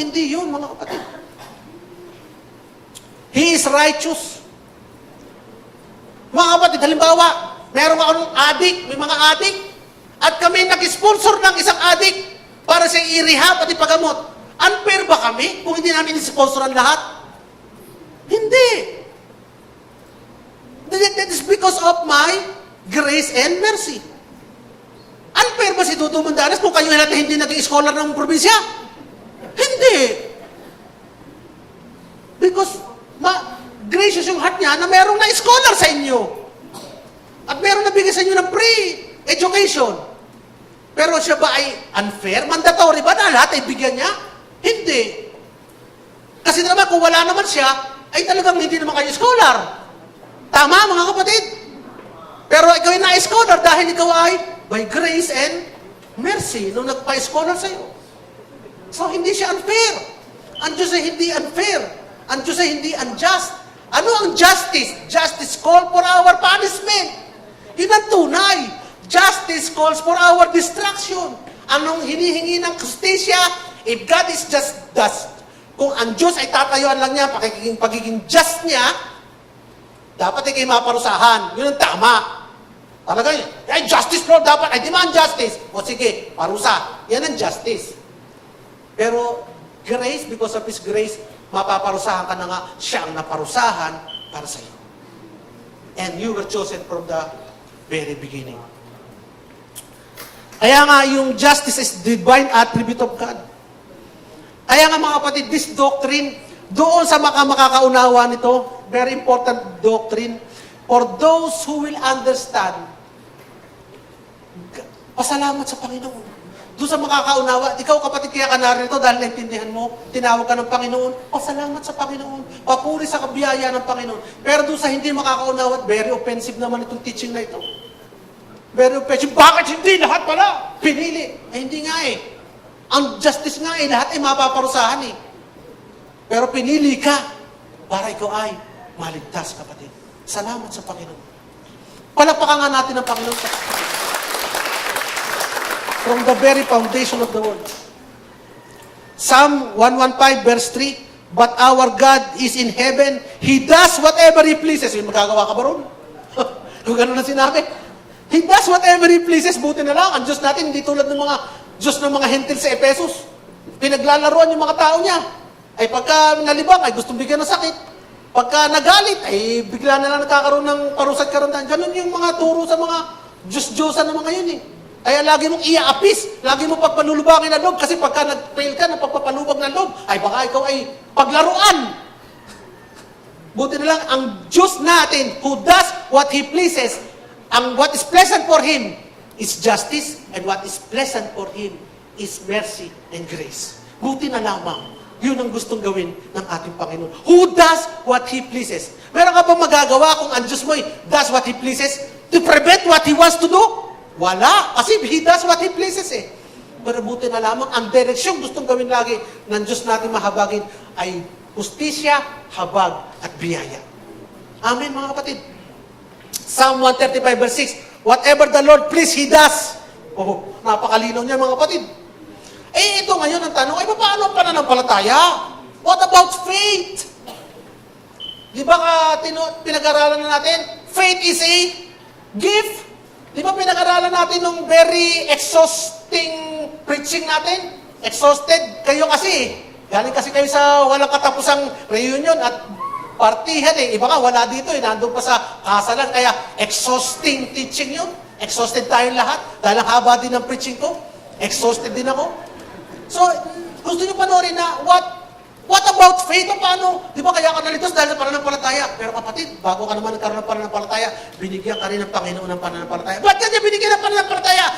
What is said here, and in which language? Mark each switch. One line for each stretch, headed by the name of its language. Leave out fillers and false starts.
Filipino: Hindi yun, mga kapatid.
English: He is righteous.
Filipino: Mga kapatid, halimbawa, meron akong adik, may mga adik, at kami nag-sponsor ng isang adik para sa i-rehab at ipagamot. Unfair ba kami kung hindi namin i-sponsor ang lahat? Hindi.
English: That is because of my
Filipino: grace and mercy. Unfair ba si Tuto Mandanas kung kayo lahat hindi naging scholar ng probinsya? Hindi.
English: Because gracious
Filipino: yung heart niya na merong na-scholar sa inyo. At merong nabigay sa inyo ng free education. Pero siya ba ay unfair? Mandatory ba na lahat ay bigyan niya? Hindi. Kasi naman kung wala naman siya, ay talagang hindi naman kayo scholar. Tama mga kapatid? Pero ikaw ay na-scholar dahil ikaw ay by grace and mercy nung nagpa-scholar sa iyo. So hindi siya unfair. Ang Diyos ay hindi unfair. Ang Diyos ay hindi unjust. Ano ang justice?
English: Justice call for our punishment.
Filipino: Yun ang tunay.
English: Justice calls for our destruction.
Filipino: Anong hinihingi ng justisya?
English: If God is just
Filipino: kung ang Diyos ay tatayuan lang niya, pagiging just niya, dapat ay kayo maparusahan. Yun ang tama. Talaga, ay justice Lord, dapat, ay demand justice. O sige, parusa. Yan ang justice. Pero grace, because of His grace, mapaparusahan ka na nga, siya ang naparusahan para sa iyo.
English: And you were chosen from the very beginning. Kaya nga, yung justice is divine attribute of God.
Filipino: Kaya nga mga kapatid,
English: this doctrine,
Filipino: doon sa makakaunawa nito,
English: very important doctrine, for those who will understand,
Filipino: pasalamat sa Panginoon. Doon sa makakaunawa, ikaw kapatid, kaya ka narito dahil naintindihan mo, tinawag ka ng Panginoon, pasalamat sa Panginoon, papuri sa kabiyaya ng Panginoon. Pero doon sa hindi makakaunawa, very offensive naman itong teaching na ito. Very offensive. Bakit hindi? Lahat pala pinili. Eh, hindi nga eh. Ang justice nga eh, lahat ay mapaparusahan eh. Pero pinili ka para ikaw ay maligtas, kapatid. Salamat sa Panginoon. Palakpakan nga natin ang Panginoon.
English: From the very foundation of the world. Psalm 115 verse 3, but our God is in heaven. He does whatever He pleases.
Filipino: Yung magagawa ka ba ron? Kung gano'n na sinabi.
English: He does whatever He pleases.
Filipino: Buti na lang, ang Diyos natin, hindi tulad ng mga Diyos ng mga hentil sa Ephesus. Pinaglalaroan yung mga tao niya. Ay pagka nalibang, ay gustong bigyan ng sakit. Pagka nagalit, ay bigla na lang nagkakaroon ng parusa at karandahan. Ganun yung mga turo sa mga Diyos-Diyosan ng mga yun eh. Kaya lagi mong iaapis, lagi mong pagpanulubangin ng loob, kasi pagka nag-fail ka ng pagpapalubag ng loob, ay baka ikaw ay paglaruan. Buti na lang, ang Diyos natin,
English: who does what He pleases, ang what is pleasant for Him is justice, and what is pleasant for Him is mercy and grace.
Filipino: Buti na lamang, yun ang gustong gawin ng ating Panginoon.
English: Who does what He pleases.
Filipino: Meron ka bang magagawa kung ang Diyos mo
English: does what He pleases to prevent what He wants to do?
Filipino: Wala.
English: Kasi He does what He pleases eh.
Filipino: Pero buti na lamang, ang direksyon gustong gawin lagi ng Diyos natin mahabagin ay justisya, habag, at biyaya. Amen mga kapatid.
English: Psalm 135 verse 6, whatever the Lord please, He does.
Filipino: Oh, napakalinaw niya mga kapatid. Eh, ito ngayon ang tanong, ay paano ang pananampalataya?
English: What about faith? Di ba pinag-aralan na natin? Faith is a gift.
Filipino: Di ba pinag-aralan natin nung
English: very exhausting preaching natin?
Filipino: Exhausted kayo kasi. Galing kasi kayo sa walang katapusang reunion at partihan eh. Iba ka, wala dito eh. Nandun pa sa kasalan. Kaya exhausting teaching yun. Exhausted tayong lahat. Dahil ang haba din ng preaching ko. Exhausted din ako. So, gusto nyo panoorin na
English: what about faith?
Filipino: O paano? Di ba kaya ka nalitos dahil sa pananampalataya? Pero kapatid, bago ka naman nagkaroon ng pananampalataya, binigyan ka rin ng Panginoon ng pananampalataya. Ba't ka niya binigyan ng pananampalataya?